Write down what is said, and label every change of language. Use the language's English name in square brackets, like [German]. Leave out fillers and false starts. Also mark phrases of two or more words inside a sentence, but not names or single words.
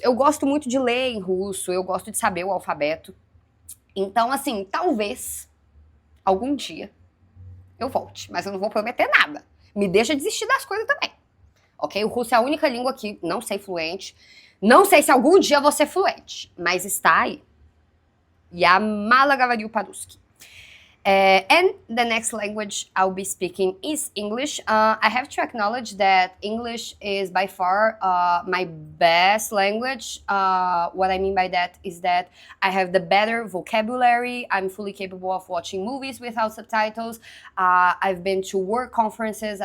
[Portuguese] Eu gosto muito de ler em russo, eu gosto de saber o alfabeto. Então, assim, talvez algum dia eu volte, mas eu não vou prometer nada. Me deixa desistir das coisas também. Ok? O russo é a única língua que não sei fluente. Não sei se algum dia vou ser fluente, mas está aí. [Russian] Я мало говорю по-русски. [English] And the next language I'll be speaking is English. I have to acknowledge that English is by far my best language. What I mean by that is that I have the better vocabulary. I'm fully capable of watching movies without subtitles. I've been to work conferences.